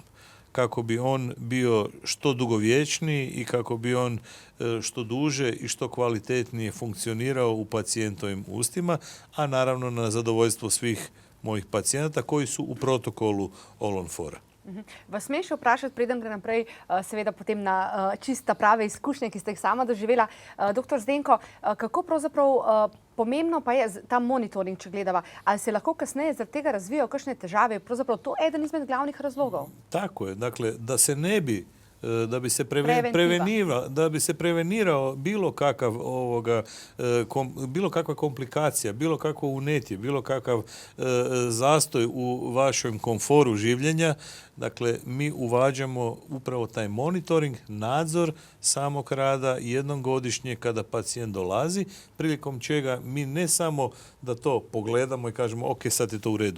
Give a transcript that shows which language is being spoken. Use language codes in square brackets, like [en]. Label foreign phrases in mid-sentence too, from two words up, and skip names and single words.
[hr] Kako bi on bio što dugovječniji i kako bi on što duže i što kvalitetnije funkcionirao u pacijentovim ustima, a naravno na zadovoljstvo svih mojih pacijenata koji su u protokolu Olonfora. [sl] Vas smem še vprašati, preden gre naprej, seveda potem na čista prave izkušnje, ki ste jih sama doživela. Doktor Zdenko, kako pravzaprav pomembno pa je ta monitoring, če gledava, ali se lahko kasneje zaradi tega razvijajo kakšne težave? Pravzaprav to je eden izmed glavnih razlogov. [hr] Tako je, dakle, da se ne bi da bi se prevenirao bilo kakva komplikacija, bilo kakvo unetje, bilo kakav zastoj u vašem komforu življenja. Dakle, mi uvađamo upravo taj monitoring, nadzor samog rada jednom godišnje kada pacijent dolazi, prilikom čega mi ne samo da to pogledamo i kažemo ok, sad je to u redu.